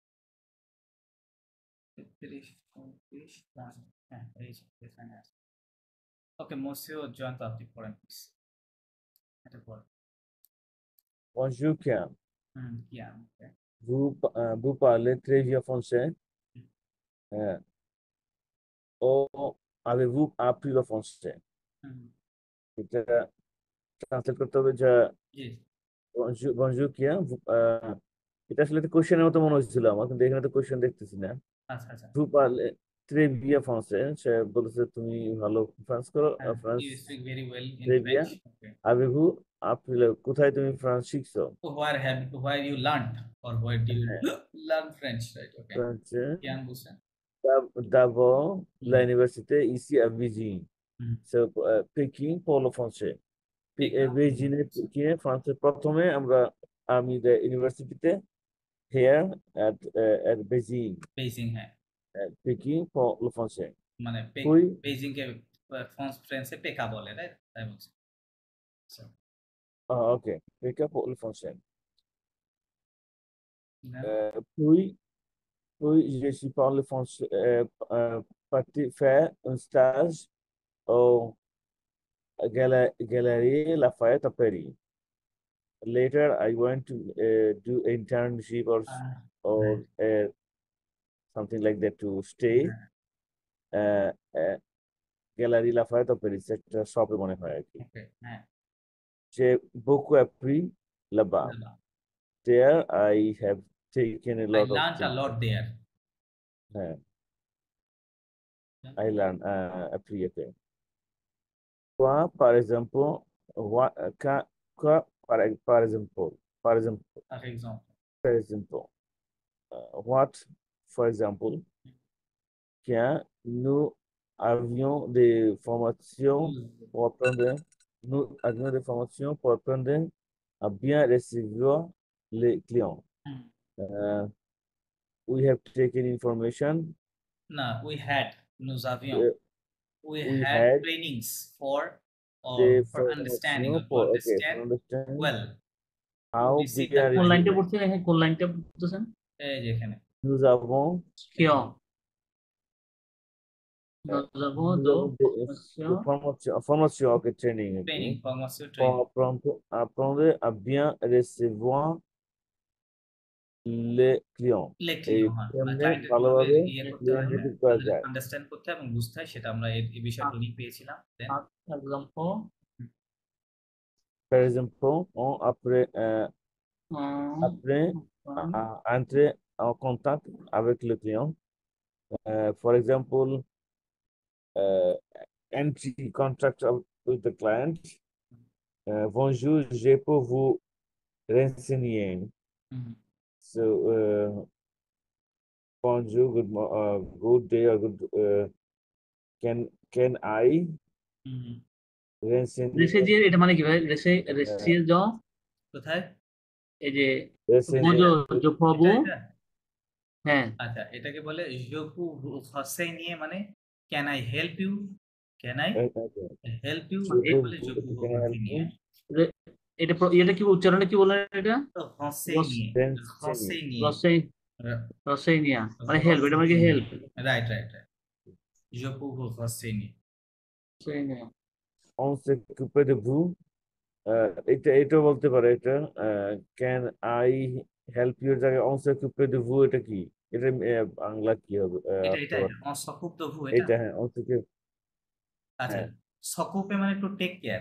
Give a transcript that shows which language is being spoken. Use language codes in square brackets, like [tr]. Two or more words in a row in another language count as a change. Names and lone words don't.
[bn] 33, 34, হ্যাঁ, এই যে এখানে আছে। ওকে, মসিও জয়ন্ত, আপনি পড়েন প্লিজ। এটা পড়েন। [fr] Bonjour, Kian. [bn] কি ওকে। [fr] Vous parlez très bien français. Euh, Où avez-vous appris le français? [bn] এটা ট্রান্সলেট করতে হবে যে জি, [fr] bonjour, Kian. [bn] এটা আসলে কোশ্চেনের মতো মনে হচ্ছিল আমার, কিন্তু এখানে তো কোশ্চেন দেখতেছি না। আচ্ছা আচ্ছা। [fr] Vous parlez très bien français. [bn] সে বলেছে তুমি ভালো ফ্রান্স করো, ফ্রান্স [en] You speak very well in [fr] très bien. [en] French. Okay. [fr] Avez-vous appris [bn] কোথায় তুমি ফ্রান্স শিখছো? [en] Where you learned, or where do you learn French, right? Okay. [bn] ফ্রান্সে Kian বুঝছেন? d'abord l'université ici à Beijing. হুম, [fr] C'est Pékin pour le français. Pékin. [bn] বেইজিংয়ে পেকিংয়ে ফ্রান্সের প্রথমে আমি ইউনিভার্সিটিতে [en] here at Beijing, [bn] বেইজিং, হ্যাঁ, [fr] Pékin pour le français. [bn] মানে [fr] Oui. [bn] বেইজিং কে ফ্রান্সে পেকা বলে, রাইট? তাই বলছি। আচ্ছা, [fr] Ok, Pékin pour le français. [bn] না, [fr] Puis je suis parlé français, parti faire un stage au Galerie Lafayette à Paris. [en] Later, I went to do internship or something like that to stay. [fr] Gallery Lafayette à Paris, [bn] একটা শপে মনে হয় আর কি। ওকে, হ্যাঁ। [fr] j'ai beaucoup appris là-bas. Là-bas. [en] There I have taken a I lot of learned a things. lot there. হ্যাঁ, I learned appris, okay. [fr] Quoi, par exemple, what, quoi, par exemple, Par exemple. par exemple, [en] what, for example, [fr] quand nous avions des formations pour apprendre, nous avions des formations pour apprendre à bien recevoir les clients. [en] We have taken information. No, [fr] nous avions. [en] We We had had trainings for the for understanding [fr] formation [en] or to understand for understand well. how receive we the are [bn] কোন লাইনটা [en] receiving. [bn] পড়ছেন এখানে কোন লাইনটা পড়তেছেন এই যে এখানে [fr] Nous avons কিয়ং nous avons de de formation, [en] okay, training, training, okay, [fr] formation pour [en] training. [fr] apprendre à bien recevoir les clients. Les Et clients, [bn] হ্যাঁ, মানে কেমনে ক্লায়েন্টের ভালোভাবে ইয়ে করতে [en] client [bn] হবে, receive করা যায়। আন্ডারস্ট্যান্ড করতে হবে এবং বুঝতে হয়, সেটা আমরা এই বিষয়গুলো নিয়ে পেয়েছিলাম। [en] Then, example [fr] Par exemple, après entrer en contact avec le client, [en] for example, entry contract with the client. [fr] Bonjour, je peux vous renseigner. So, bonjour, [en] good day, or can I renseigner? [bn] রেসেজিয়ার এটা মানে কি ভাই রেসিয়ার জ কোথায় এই যে [fr] renseigner, [bn] বোঝো জোফাবু এটা? হ্যাঁ আচ্ছা, এটাকে বলে [fr] je peux renseigner, [bn] মানে [en] can I help you, can I help you, [fr] Je [bn] বলে [fr] peux জোপু [en] can I help [fr] হসেনিয়ে। [en] you? [bn] এটা এটা কি উচ্চারণে কি বলেন এটা তো হসেনিয়ে, হসেনিয়ে, রসেনিয়া মানে হেল্প এটা মানে কি হেল্প [en] right right right, [fr] je peux renseigner. On s'occupe de vous. [bn] এটা বলতে পারে, এটা [en] can I help you [bn] জায়গায় [fr] on s'occupe de vous [bn] এটা কি, এটা বাংলা কি হবে? এটা [fr] s'occupe de vous, [bn] এটা এটা হ্যাঁ, [fr] on s'occupe, [bn] আচ্ছা, সকুপে মানে [en] to take care.